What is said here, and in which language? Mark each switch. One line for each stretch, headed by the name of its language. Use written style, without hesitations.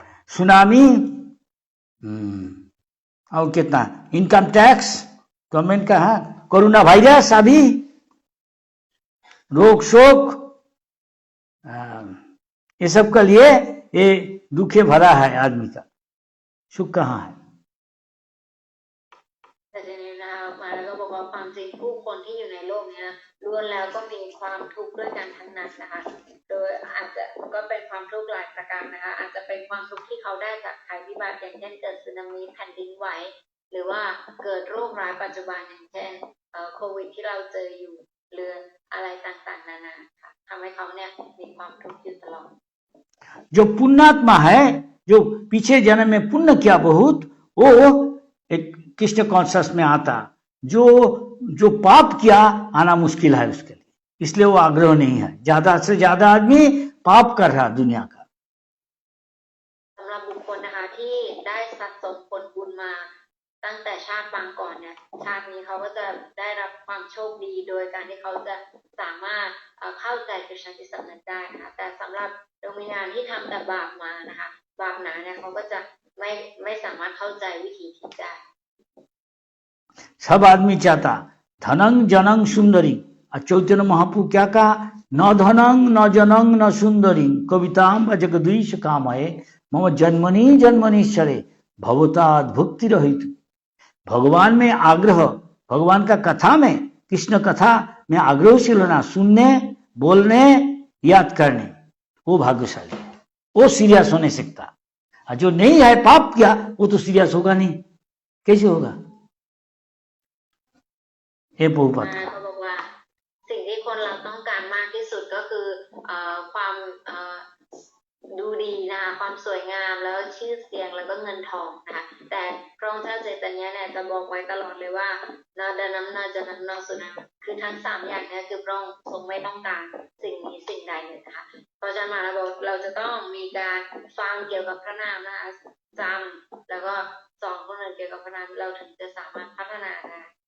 Hindi: Tsunami, और कितना income tax government का है, कोरोना वायरस, अभी रोग शोक, ये सब के लिए ये दुखे भरा है आदमी का, सुख कहाँ है।
Thai: แต่ทีนี้นะคะมาแล้วก็บอกว่าความจริงผู้คนที่อยู่ในโลกนี้นะล้วนแล้วก็มีความทุกข์ด้วยกันทั้งนั้นนะคะโดยอาจจะก็เป็นความทุกข์หลายประการนะคะอาจจะเป็นความทุกข์ที่เขาได้จากภัยพิบัติอย่างเช่นเกิดสึนามิแผ่นดินไหวหรือว่าเกิดโรคร้ายปัจจุบันอย่างเช่นโควิดที่เราเจออยู่หรืออะไรต่างๆนานาค่ะทำให้เขาเนี่ยมีความทุกข์อยู่ตลอด
Hindi: जो पुण्यात्मा है, जो पीछे जन्म में पुण्य किया बहुत, वो एक कृष्ण कॉन्शियस में आता, जो पाप किया आना मुश्किल है उसके लिए, इसलिए वो आग्रह नहीं है। ज्यादा से ज्यादा आदमी पाप कर रहा दुनिया का।
Thai: สำหรับบุคคลนะคะที่ได้สะสมผลบุญมาตั้งแต่ชาติปางก่อนเนี่ย ชาตินี้เขาก็จะได้รับความโชคดีโดยการที่เขาจะสามารถเข้าใจกฤษณจิตสำนึกได้นะคะแต่สำหรับดวงวิญญาณที่ทำแต่บาปมานะคะบาปหนาเนี่ยเขาก็จะไม่สามารถเข้าใจวิธีคิดได้
Hindi: सब आदमी चाहता धनंग जनंग सुंदरी और चैतन्य महाप्रभु क्या कहा
Sanskrit: न धनंग न जनंग न सुंदरी कविताम जगदीश कामये मम जन्मनि जन्मनीश्वरे भवताद भुक्ति रहित।
Hindi: भगवान में आग्रह, भगवान का कथा में, कृष्ण कथा में आग्रहशील होना, सुनने, बोलने, याद करने, वो भाग्यशाली, वो सीरियस होने सकता। और जो नहीं है पाप किया वो तो सीरियस होगा नहीं, कैसे होगा? ये बहुपत
Thai: เขาบอกว่าสิ่งที่คนเราต้องการมากที่สุดก็คือความดูดีนะคะความสวยงามแล้วชื่อเสียงแล้วก็เงินทองนะคะแต่พระองค์เจ้าใจตanyaเนี่ยจะบอกไว้ตลอดเลยว่านาดานัมนาจานัมนาสุนัมคือทั้งสามอย่างนี้คือพระองค์ทรงไม่ต้องการสิ่งนี้สิ่งใดเลยนะคะเพราะฉะนั้นเราจะต้องมีการฟังเกี่ยวกับพระนามนะคะจำแล้วก็สอนคนอื่นเกี่ยวกับพระนามเราถึงจะสามารถพัฒนาได้